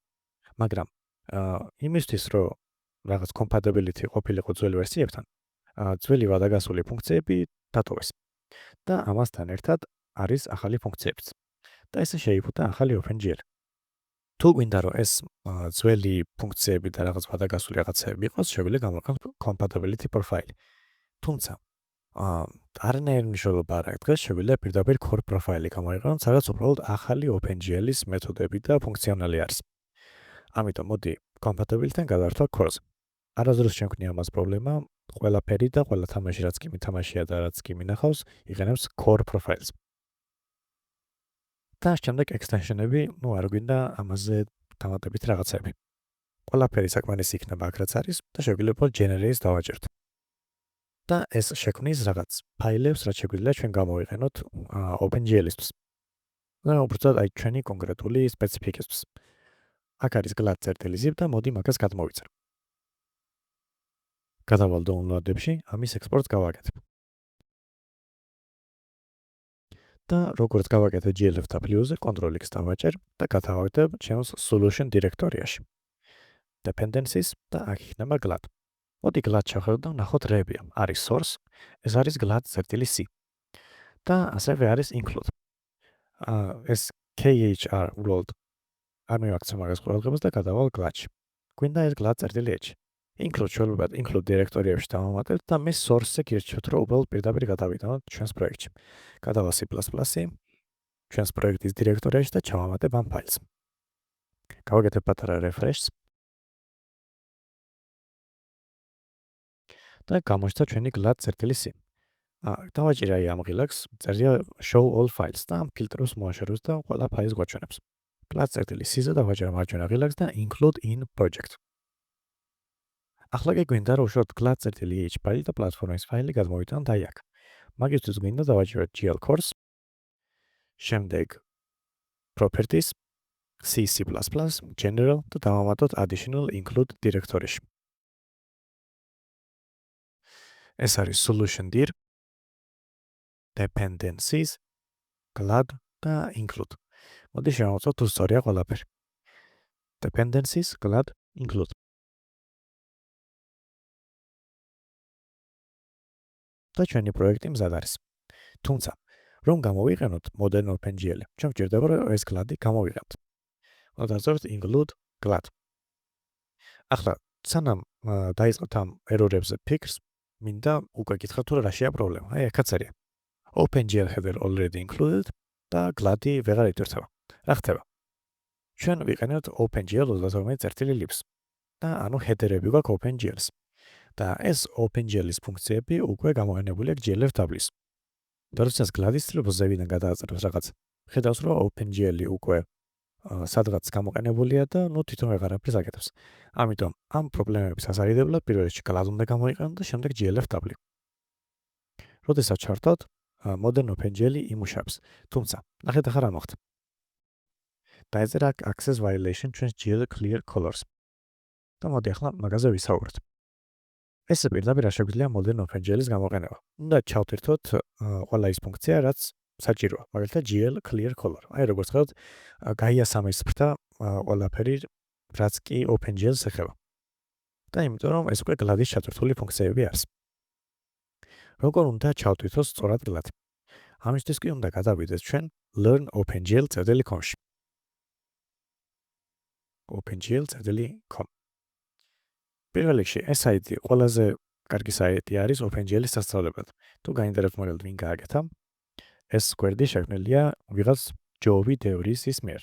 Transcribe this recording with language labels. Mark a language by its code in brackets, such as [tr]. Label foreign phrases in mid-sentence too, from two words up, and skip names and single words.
[ka] მაგრამ იმისთვის, რომ რაღაც compatibility ყოფილიყო ძველი ვერსიებთან, ძველი ვადაგასული ფუნქციები დატოვეს. და ამასთან ერთად არის ახალი ფუნქციებიც. და ესე შეიფუთა ახალი OpenGL. თუ გვინდა რომ ეს ძველი ფუნქციები და რაღაც ვადაგასული რაღაცეები იყოს, შეგვიძლია გამოვიყენოთ [en] compatibility profile. [ka] თუმცა არანაირი მნიშვნელობა არ აქვს, დღეს შეგვიძლია პირდაპირ [en] core profile- [ka] ი გამოვიყენოთ, სადაც უბრალოდ ახალი OpenGL-ის მეთოდები და ფუნქციონალი არის. ამიტომ მოდი compatibility-დან გადავართ core-ზე. არასდროს ჩვენ გვქნია ამას პრობლემა, ყველაფერი და ყველა თამაში რაც კი მითამაშია და რაც კი მინახავს, იყენებს [en] core profile- [ka] ს. და შემდეგ extension-ები, არ გვინდა ამაზე დამატებით რაღაცები. ყველაფერი საკმარისი იქნება აქ რაც არის და შეგვიძლია generate-ს დავაჭერთ. და ეს შექმნის რაღაც ფაილებს, რაც შეგვიძლია ჩვენ გამოვიყენოთ OpenGL-ისთვის. და უბრალოდ აი ჩვენი კონკრეტული სპეციფიკისთვის. აქ არის glad.zip და მოდი მაგას გადმოვიწერ. გადავალ download-ებში, ამის ექსპორტს გავაკეთებ. და როგორც გავაკეთე GLF-ზე, Ctrl-X დავაჭერ და გადავავდებ ჩემს solution დირექტორიაში. Dependencies და აქ იქნება glad. მოდი glad შევხედოთ და ვნახოთ რებია. არის source, ეს არის glad.c. და ასევე არის include. ეს KHR uბრალოდ არ მივაქცევ მაგას ყურადღებას და გადავალ glad-ში. გვინდა ეს glad.h. include შევლებად include დირექტორიებში დავამატებთ და მე source-ზე გირჩევთ, რომ უბრალოდ პირდაპირ გადავიდანოთ ჩვენს პროექტში. გადავალ C++-ი, ჩვენს პროექტის დირექტორიაში და ჩავამატებ ამ ფაილს. გავაკეთებ პატარა refresh-ს. და გამოჩნდა ჩვენი glad.c. დავაჭირე აი ამ ღილაკს, წერია [en] show all files [ka] და ამ ფილტრებს მოაშორებს და ყველა ფაილს გვაჩვენებს. glad.c-ზე დავაჭერე მარჯვენა ღილაკს და [en] include in project. [ka] ახლა კი გვინდა რომ უშუალოდ glad.h ფაილი და პლატფორმის ფაილი გადმოვიტანოთ აი აქ. მაგისთვის გვინდა დავაჭეროთ GL course, შემდეგ properties, C++, general და დავამატოთ [en] additional include [ka] დირექტორიაში. ეს არის [en] solution dir, [ka] dependencies, glad და include. მოდი შევამოწმოთ თუ სწორია ყველაფერი. Dependencies, glad, include. და ჩვენი პროექტი მზად არის. თუმცა, რომ გამოვიყენოთ Modern OpenGL, ჩვენ გვჭირდება რომ ეს GLAD-ი გამოვიყენოთ. დავწერთ include GLAD. ახლა სანამ დაიწყოთ ამ error-ებზე ფიქრს, მინდა უკვე გითხრათ თუ რაშია პრობლემა. აი, აქაც არის. [en] OpenGL header already included [ka] და GLAD-ი ვეღარ იტვირთება. რა ხდება? ჩვენ ვიყენებთ OpenGL 32.libs და ანუ header-ები გვაქვს OpenGL-ს. და ეს OpenGL-ის ფუნქციები უკვე გამოყენებულია GLF W-ს. და როდესაც GLAD-ის ცდილობს ზევიდან გადააწეროს რაღაც, ხედავს რომ OpenGL-ი უკვე სადღაც გამოყენებულია და თვითონ ვეღარაფერს აკეთებს. ამიტომ ამ პრობლემების ასარიდებლად პირველ რიგში GLAD უნდა გამოიყენოთ და შემდეგ GLF W. როდესაც ჩართოთ, Modern OpenGL-ი იმუშავებს. თუმცა, ნახეთ ახლა რა მოხდა. დაეწერა [en] access violation [ka] ჩვენს GL clear colors. და მოდი ახლა მაგაზე ვისაუბროთ. ეს პირდაპირ არ შეგვიძლია Modern OpenGL-ის გამოყენება. უნდა ჩავთირთოთ ყველა ის ფუნქცია, რაც საჭიროა. მაგალითად GL clear color. აი როგორც ხედავთ, გაიასამეს ფრთა ყველაფერი, რაც კი OpenGL-ს ეხება. და იმიტომ რომ ეს უკვე GLAD-ის ჩატვირთული ფუნქციები არის. როგორ უნდა ჩავთვირთოთ სწორად GLAD? ამისთვის კი უნდა გადავიდეთ ჩვენ learn-opengl.com-ში. opengl.com. პირველ რიგში ეს საიტი ყველაზე კარგი საიტი არის OpenGL-ის სასწავლებლად. თუ გაინტერესებთ მაგალითად ვინ გააკეთა, ეს გვერდი შექმნილია ვიღაც ჯოვი დევრისის მიერ.